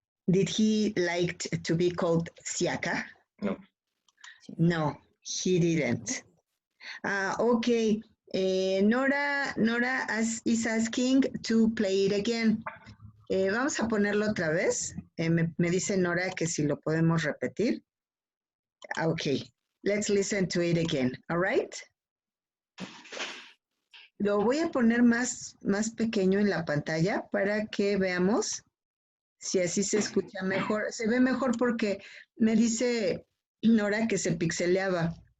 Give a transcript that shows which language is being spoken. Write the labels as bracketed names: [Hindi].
[English] Did he like to be called Siaka? No. No, he didn't. Okay, Nora is asking to play it again. [Spanish] Vamos a ponerlo otra vez. Me dice Nora que si lo podemos repetir. [English] Okay, let's listen to it again, all right? [Spanish] Lo voy a poner más pequeño en la pantalla para que veamos si así se escucha mejor. Se ve mejor porque me dice Nora que se pixeleaba.